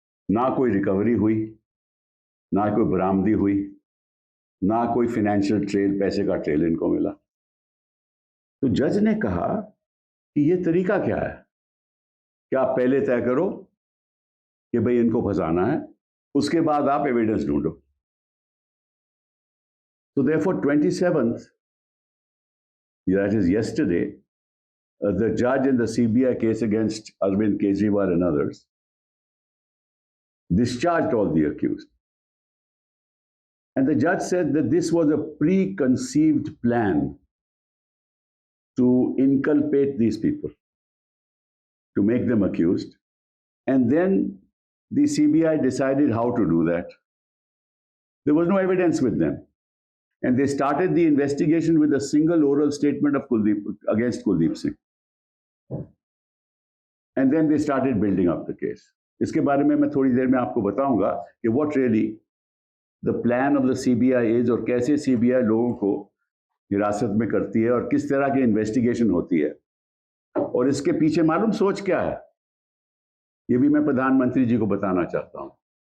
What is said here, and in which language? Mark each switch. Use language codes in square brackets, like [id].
[hi] ना कोई रिकवरी हुई, ना कोई बरामदी हुई, ना कोई फाइनेंशियल ट्रेल, पैसे का ट्रेल इनको मिला। तो जज ने कहा कि ये तरीका क्या है कि आप पहले तय करो कि भाई इनको फंसाना है, उसके बाद आप एविडेंस ढूंढो। [en] So therefore 27th, that is yesterday, the judge in the CBI case against Arvind Kejriwal and others discharged all the accused. And the judge said that this was a preconceived plan to inculpate these people, to make them accused. And then the CBI decided how to do that. There was no evidence with them. And they started the investigation with a single oral statement of against Kuldeep Singh. And then they started building up the case. [hi] इसके बारे में मैं थोड़ी देर में आपको बताऊंगा कि [en] what really the plan of the CBI is [hi] और कैसे CBI लोगों को हिरासत में करती है और किस तरह की इन्वेस्टिगेशन होती है और इसके पीछे मालूम सोच क्या है, ये भी मैं प्रधानमंत्री जी को बताना चाहता हूँ।